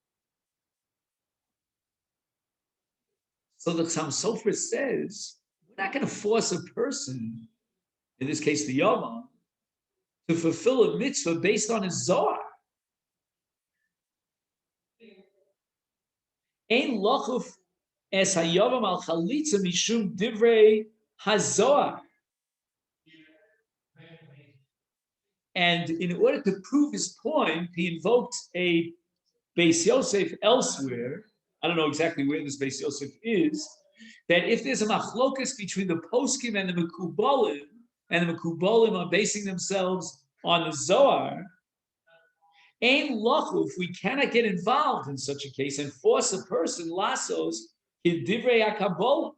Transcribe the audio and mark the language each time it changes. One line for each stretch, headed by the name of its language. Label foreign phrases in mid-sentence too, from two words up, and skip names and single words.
English: So the Chaim Sofer says, we're not going to force a person, in this case the Yavam, to fulfill a mitzvah based on his Zohar.
Hebrew: אין לכוף את היבם על חליצה משום דברי הזוהר.
English: And in order to prove his point, he invoked a Beis Yosef elsewhere. I don't know exactly where this Beis Yosef is. That if there's a machlokas between the poskim and the mekubalim, and the mekubalim are basing themselves on the Zohar,
Hebrew: אין לכוף,
English: we cannot get involved in such a case and force a person lasos in
Hebrew: דברי הקבלה.